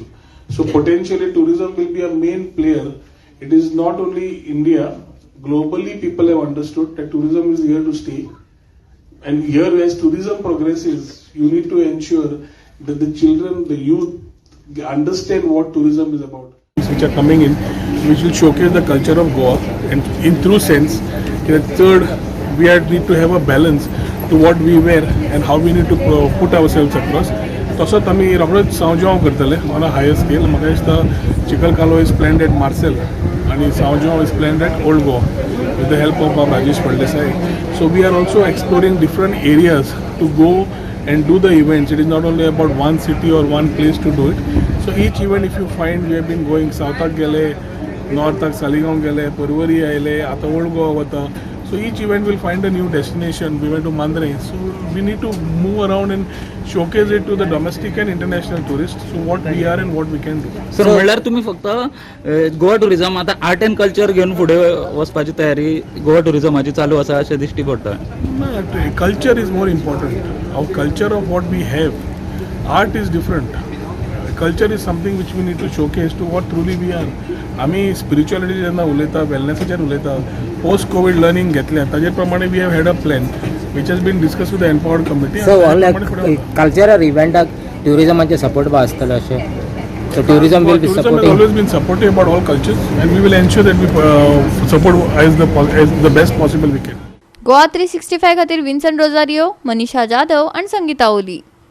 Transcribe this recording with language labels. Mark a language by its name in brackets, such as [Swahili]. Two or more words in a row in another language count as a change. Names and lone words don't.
[English] So potentially tourism will be a main player. It is not only India, globally people have understood that tourism is here to stay, and here as tourism progresses, you need to ensure that the children, the youth understand what tourism is about. Which are coming in, which will showcase the culture of Goa, and in true sense, in a third, we need to have a balance to what we wear and how we need to put ourselves across. [Konkani] तसोच आमी रोखडोच सांवजेव करतले [English] on a higher scale. [Konkani] म्हाका दिसता चिकलकालो [English] is planned at Marcel [Konkani] आनी सांवजेव [English] is planned at Old Goa with the help of Rajesh Paldesai. So we are also exploring different areas to go and do the events. It is not only about one city or one place to do it. So each event, if you find, we have been going south [Konkani] gele, north Saligaon gele, Purvari aile, ata Old Goa vata. [English] So each event will find a new destination. We went to Mandre. So we need to move around and showcase it to the domestic and international tourists. So what we are and what we can do. [Konkani] सर म्हणल्यार तुम्ही फक्त गोवा टुरिझम आता [English] art and culture [Konkani] घेऊन फुडें वचपाची तयारी गोवा टुरिझमाची चालू आसा अशें दिश्टी पडटा. [English] Culture is more important. Our culture of what we have. Art is different. Culture is something which we need to showcase to what truly we are. [Konkani] आमी स्पिरिच्युअलिटी जेन्ना उलयता, वेलनेसाचेर उलयता, [English] post COVID learning [Konkani] घेतलें, ताजे प्रमाणे [English] we have had a plan which has been discussed with the empowered committee. So cultural event tourism support [Konkani] ba astala ashe. [English] So tourism will be supporting. Tourism has always been supportive about all cultures, and we will ensure that we support as the best possible we can. [Konkani] GOA365 खातीर विन्सन रोजारियो, मनीषा जाधव आणि संगीता ओली.